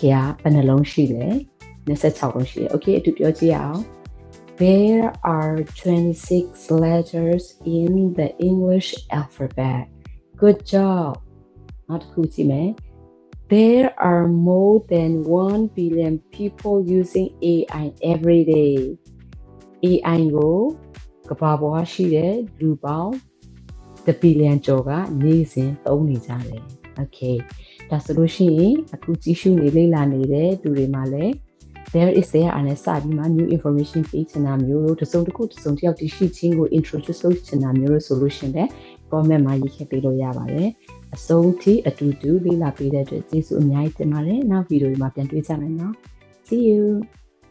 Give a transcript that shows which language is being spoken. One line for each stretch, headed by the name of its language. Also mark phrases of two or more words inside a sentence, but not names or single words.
Burmese: ရာဘယ်နှလုံးရှိလဲ26လုံးရှိတယ် Okay အတူပြောကြည့်အောင်
English: There are 26 letters in the English alphabet Good job
Burmese: နောက်တစ်ခုကြည့်မယ် There
English: are more than 1 billion people using AI every day
Burmese: AI ကိုကမ္ဘာပေါ်မှာရှိတဲ့လူပေါင်း1 billion ကျော်ကနေ့စဉ်သုံးနေကြတယ် Okay ဒါဆိုလို့ရှိရင်အခုကြည့်ရှုနေလေ့လာနေတဲ့သူတွေမှာလည်း
English: there is there
Burmese: အနေနဲ့စပြီးမှ
English: new information
Burmese: ပေးချင်တာမျိုးလို့တစ်စုံတစ်ခုတစ်စုံတစ်ယောက်တရှိချင်းကို introduce လုပ်ချင်တာမျိုးလို့ဆိုလို့ရှိရင်လည်း comment မှာရေးခဲ့ပေးလို့ရပါတယ်အဆုံးထိအတူတူလေ့လာပေးတဲ့အတွက်ကျေးဇူးအများကြီးတင်ပါတယ်နောက်ဗီဒီယိုမှာပြန်တွေ့ကြမယ်နော်
English: See you